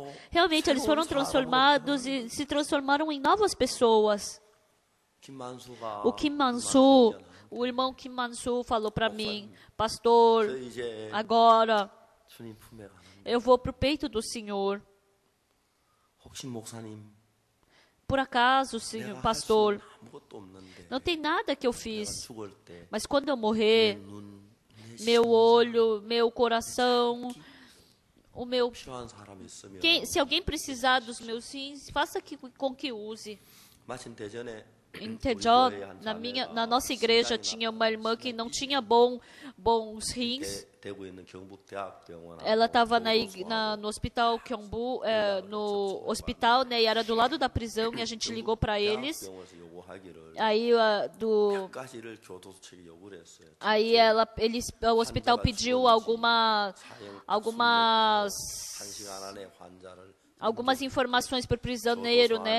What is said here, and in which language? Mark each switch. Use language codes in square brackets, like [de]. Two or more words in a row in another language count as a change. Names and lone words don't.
[pt] Realmente, eles foram transformados e se transformaram em novas pessoas. [ko] 김만수가 [pt] O Kim Man-soo, o irmão Kim Man-soo falou para mim, pastor, [ko] 저 이제 [pt] agora [ko] 주님 품에 가는데 [pt] eu vou para o peito do Senhor. [ko] 혹시 목사님 [pt] Por acaso, [ko] 내가 [pt] senhor, [ko] 할 [pt] pastor, [ko] 수 아무것도 없는데 [pt] não tem nada que eu [ko] 내가 [pt] fiz, [ko] 죽을 때 [pt] mas quando eu [ko] 내 [pt] morrer, [ko] 눈, 내 [pt] meu [ko] 심장 [pt] olho, meu coração, o meu... [ko] 필요한 사람이 있으면 [pt] Se alguém precisar dos meus rins, faça com que use. [ko] 마침 대전에 [pt] Em [ko] 우리 [pt] Daejeon, [ko] 교회에 한 [pt] na [ko] 자매가 [pt] nossa igreja, [ko] 심장이 [pt] tinha [ko] 나빠서 [pt] uma irmã que não tinha bons rins. [ko] 대구에 있는 경북대학병원 [pt] Ela estava no hospital Gyeongbu, no hospital, né, e era do lado da prisão, e a gente ligou para eles. Aí o hospital pediu algumas informações para o prisioneiro, né?